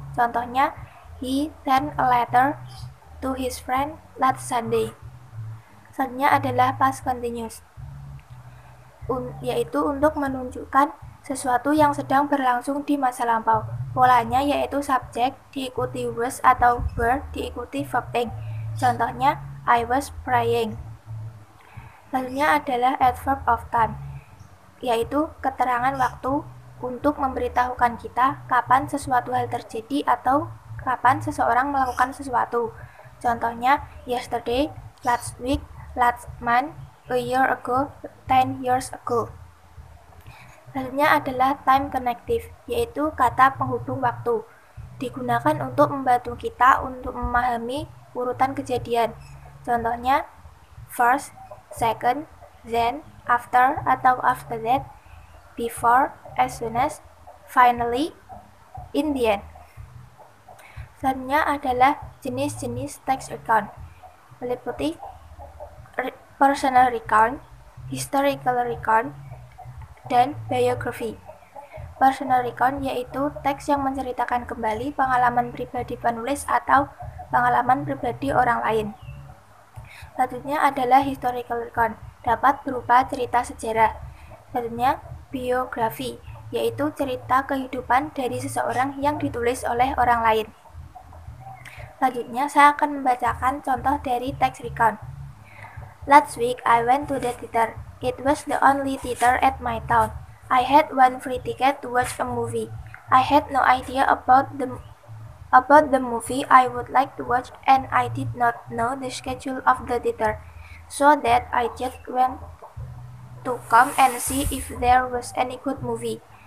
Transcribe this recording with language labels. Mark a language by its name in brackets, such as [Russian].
[Indonesian] Contohnya, [English] he sent a letter to his friend last Sunday. [Indonesian] Selanjutnya adalah past continuous, yaitu untuk menunjukkan sesuatu yang sedang berlangsung di masa lampau. Polanya yaitu subject diikuti was atau were diikuti verb ing. Contohnya, [English] I was praying. [Indonesian] Selanjutnya adalah adverb of time, yaitu keterangan waktu untuk memberitahukan kita kapan sesuatu hal terjadi atau kapan seseorang melakukan sesuatu. Contohnya, [English] yesterday, last week, last month, a year ago, 10 years ago. [Indonesian] Selanjutnya adalah time connective, yaitu kata penghubung waktu. Digunakan untuk membantu kita untuk memahami urutan kejadian. Contohnya, [English] first, second, then, after [Indonesian] atau [English] after that, before, as soon as, finally, in the end. [Indonesian] Selanjutnya adalah jenis-jenis text recount, meliputi personal recount, historical recount, dan biography. Personal recount yaitu teks yang menceritakan kembali pengalaman pribadi penulis atau pengalaman pribadi orang lain. Selanjutnya adalah historical recount, dapat berupa cerita sejarah. Selanjutnya biografi, yaitu cerita kehidupan dari seseorang yang ditulis oleh orang lain. Selanjutnya saya akan membacakan contoh dari teks recount. [English] Last week I went to the theater. It was the only theater at my town. I had one free ticket to watch a movie. I had no idea about the movie I would like to watch, and I did not know the schedule of the theater, so that I just went to come and see if there was any good movie.